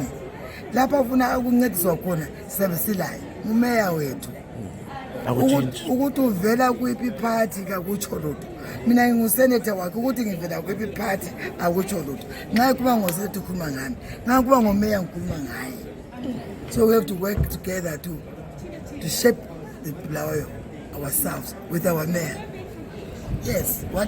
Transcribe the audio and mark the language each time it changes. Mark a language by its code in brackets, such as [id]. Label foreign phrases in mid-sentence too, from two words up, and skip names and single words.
[nd] lapha ufuna ukuncediswa khona sizabe silayo uMeya wethu ukuthi uvela kwiphi party kakutsho lutho mina ngingusenator wakhe ukuthi ngivela kwiphi party akutsho lutho nxa kuba ngosenator ukhuluma ngami nxa kuba ngoMeya ngikhuluma ngaye [en] so we have to work together to shape ourselves with our Mayor. Yes. What